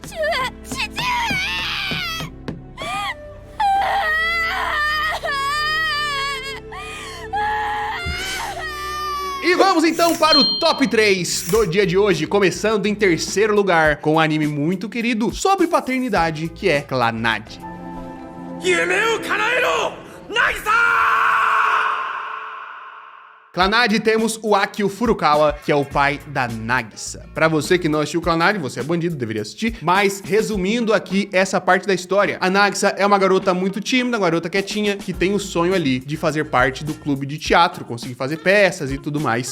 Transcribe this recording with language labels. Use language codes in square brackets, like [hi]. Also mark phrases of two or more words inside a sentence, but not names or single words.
[pt] E vamos então para o top 3 do dia de hoje, começando em terceiro lugar com um anime muito querido sobre paternidade, que é Clannad. [ja] 夢を叶えろ渚 [pt] Clannad, temos o Akio Furukawa, que é o pai da Nagisa. Pra você que não assistiu Clannad, você é bandido, deveria assistir. Mas, resumindo aqui essa parte da história, a Nagisa é uma garota muito tímida, uma garota quietinha, que tem o sonho ali de fazer parte do clube de teatro, conseguir fazer peças e tudo mais.